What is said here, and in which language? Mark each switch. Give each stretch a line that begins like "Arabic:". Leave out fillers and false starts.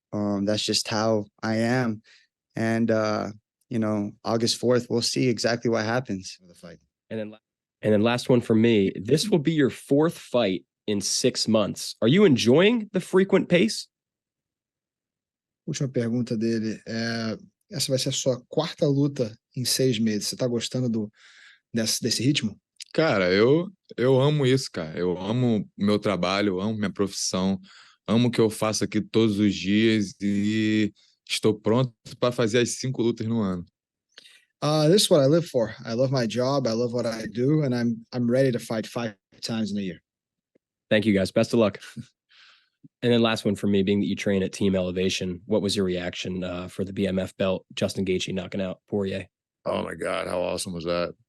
English: That's just how I am. And August 4th, we'll see exactly what happens with the fight. And then last one for me. This will be your 4th fight in 6 months. Are you enjoying the frequent pace?
Portuguese: Última pergunta dele. Essa vai ser a sua quarta luta em 6 meses. Você tá gostando desse ritmo? Cara, eu amo isso, cara. Eu amo o meu trabalho, eu amo minha profissão, amo o que eu faço aqui todos os dias e estou pronto para fazer as 5 lutas no ano.
English: This is what I live for. I love my job. I love what I do, and I'm ready to fight 5 times in a year. Thank you, guys. Best of luck. And then last one for me, being that you train at Team Elevation, what was your reaction for the BMF belt, Justin Gaethje knocking out Poirier? Oh my God, how awesome was that?